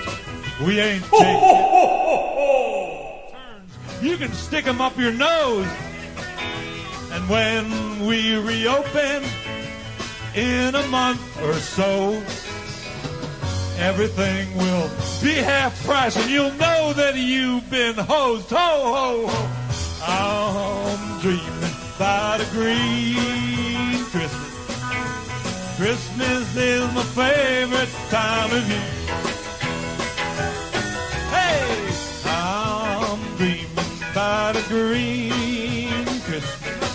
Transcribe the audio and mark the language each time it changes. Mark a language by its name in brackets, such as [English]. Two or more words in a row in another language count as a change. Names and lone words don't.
[English] We ain't taking turns. You can stick 'em up your nose. And when we reopen in a month or so, everything will be half price, and you'll know that you've been hosed. Ho, ho, ho. I'm dreaming about a green Christmas. Christmas is my favorite time of year. Hey, I'm dreaming about a green Christmas.